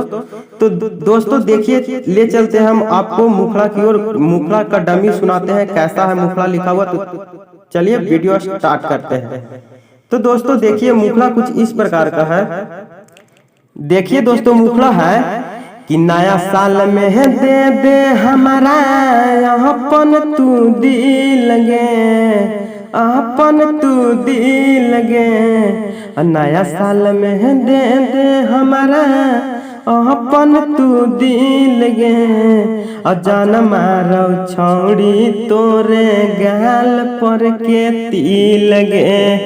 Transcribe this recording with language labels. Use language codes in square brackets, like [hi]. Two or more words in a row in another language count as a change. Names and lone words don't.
[hi] तो दोस्तों देखिए, ले चलते हैं हम आपको मुखड़ा की ओर। मुखड़ा का डमी सुनाते हैं, कैसा है मुखड़ा लिखा हुआ। तो चलिए [en] video start [hi] करते हैं। तो दोस्तों देखिए, मुखड़ा कुछ इस प्रकार का है। देखिए दोस्तों, मुखड़ा है कि [anp] नया साल में है दे दे हमारा अपन तू दिल गे। अपन तू दिल गे। नया साल में है दे दे हमारा अपन तू दिल गे। जान मारो छौड़ी तोरे गाल पर के तिल गे।